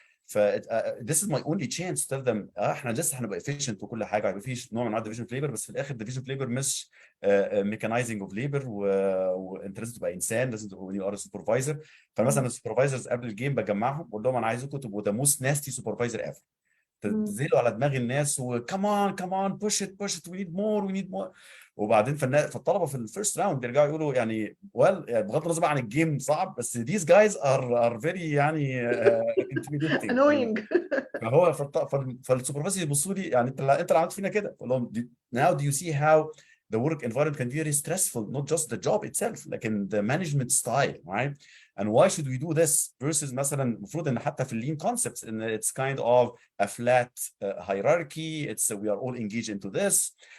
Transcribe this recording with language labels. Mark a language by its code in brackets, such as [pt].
[en] ف this is my only chance to tell them [ar] احنا لسه هنبقى [en] efficient [ar] وكل حاجه، هيبقى في نوع من انواع [en] division of labor، [ar] بس في الاخر [en] division of labor مش mechanizing of labor. [ar] وانت لازم تبقى انسان، لازم تبقى [en] when you are a supervisor. [ar] فمثلا السوبرفايزرز قبل الجيم بجمعهم بقول لهم انا عايزكم تبقوا [en] the most nasty supervisor ever. [ar] تنزلوا على دماغ الناس وكمان [en] Push at we need more. [ar] وبعدين فالطلبه في الفيرست راوند بيرجعوا يقولوا يعني يعني بغض النظر عن الجيم صعب، بس [en] these guys are very [ar] يعني intimidating. [en] annoying. [ar] فهو فالسوبرفايزر يبصوا لي يعني انت اللي عملت فينا كده. [en] اقول لهم now do you see how the work environment can be very stressful, not just the job itself [ar] لكن [en] the management style, right? And why should we do this versus [ar] مثلا المفروض ان حتى في اللين [en] concepts ان it's kind of a flat hierarchy, it's we are all engaged into this.